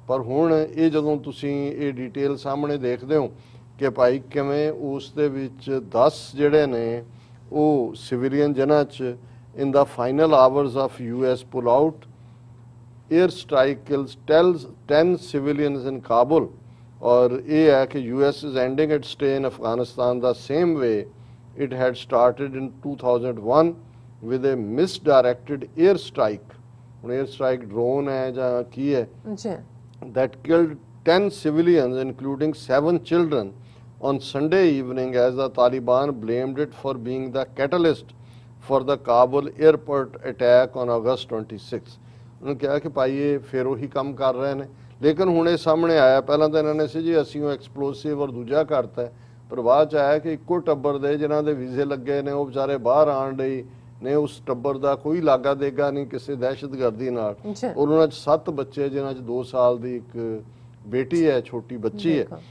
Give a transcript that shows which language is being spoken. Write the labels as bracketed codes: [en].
[pa] ਪਰ ਹੁਣ ਇਹ ਜਦੋਂ ਤੁਸੀਂ ਇਹ ਡਿਟੇਲ ਸਾਹਮਣੇ ਦੇਖਦੇ ਹੋ ਕਿ ਭਾਈ ਕਿਵੇਂ ਉਸ ਦੇ ਵਿੱਚ 10 ਜਿਹੜੇ ਨੇ ਉਹ ਸਿਵਿਲੀਅਨ ਜਿਨ੍ਹਾਂ 'ਚ [en] In the final hours of US pull out, air strike kills 10 civilians in Kabul. [pa] ਔਰ ਇਹ ਹੈ ਕਿ [en] US is ending its stay in Afghanistan the same way it had started in 2001 with a misdirected air strike. [pa] ਹੁਣ air strike drone ਹੈ ਜਾਂ ਕੀ ਹੈ, ਜੀ [en] that killed 10 civilians including 7 children on Sunday evening as the Taliban blamed it for being the catalyst for the Kabul airport attack on August 26. [pa] ਉਹਨੇ ਕਿਹਾ ਕਿ ਭਾਈ ਇਹ ਫਿਰ ਉਹੀ ਕੰਮ ਕਰ ਰਹੇ ਨੇ, ਲੇਕਿਨ ਹੁਣ ਇਹ ਸਾਹਮਣੇ ਆਇਆ, ਪਹਿਲਾਂ ਤਾਂ ਇਹਨਾਂ ਨੇ ਸੀ ਜੀ ਅਸੀਂ ਉਹ ਐਕਸਪਲੋਸਿਵ ਔਰ ਦੂਜਾ ਕਰਤਾ, ਪਰ ਬਾਅਦ ਚ ਆਇਆ ਕਿ ਇੱਕੋ ਟੱਬਰ ਦੇ ਜਿਨ੍ਹਾਂ ਦੇ ਵੀਜ਼ੇ ਲੱਗੇ ਨੇ ਉਹ ਵਿਚਾਰੇ ਬਾਹਰ ਆਉਣ ਲਈ ਨੇ, ਉਸ ਟੱਬਰ ਦਾ ਕੋਈ ਲਾਗਾ ਦੇਗਾ ਨਹੀਂ ਕਿਸੇ ਦਹਿਸ਼ਤਗਰਦੀ ਨਾਲ, ਔਰ ਉਹਨਾਂ 'ਚ 7 ਬੱਚੇ ਜਿਨ੍ਹਾਂ 'ਚ 2 ਸਾਲ ਦੀ ਇੱਕ ਬੇਟੀ ਹੈ, ਛੋਟੀ ਬੱਚੀ ਹੈ।